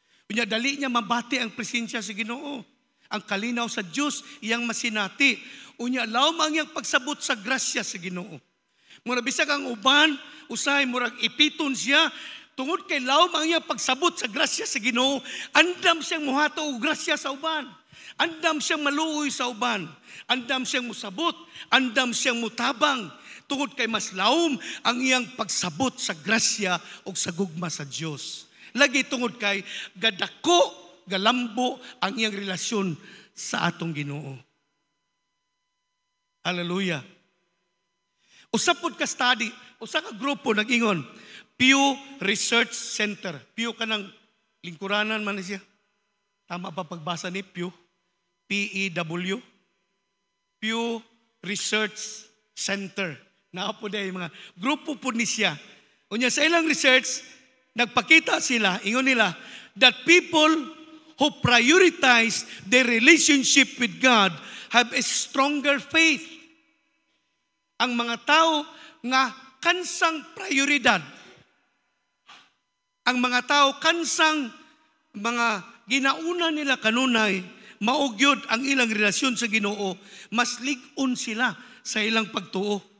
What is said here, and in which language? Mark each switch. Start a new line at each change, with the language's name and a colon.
Cebuano: Unya dali niya mabati ang presensya sa Ginoo. Ang kalinaw sa Dios iyang masinati. Unya laom ang iyang pagsabot sa grasya sa Ginoo. Mura bisag ang uban, usahay murag ipiton siya tungod kay laom ang iyang pagsabot sa grasya sa Ginoo, andam siyang muhato og grasya sa uban. Andam siyang maluoy sa uban. Andam siyang musabot, andam siyang mutabang. Tungod kay mas laom ang iyang pagsabot sa grasya o sa gugma sa Dios. Lagi tungod kay gadako, galambo ang iyang relasyon sa atong Ginoo. Hallelujah. Usapod ka study, usa ka grupo nag-ingon, Pew Research Center. Pew kanang lingkuranan man siya. Tama pa pagbasa ni Pew? P-E-W. Pew Research Center. Naapo dahil mga grupo po ni siya. Unya sa ilang research, nagpakita sila, ingon nila,
English: that people who prioritize their relationship with God have a stronger faith.
Cebuano: Ang mga tao nga kansang prioridad, ang mga tao kansang mga ginauna nila kanunay, maugyod ang ilang relasyon sa Ginoo, mas lig-on sila sa ilang pagtuo.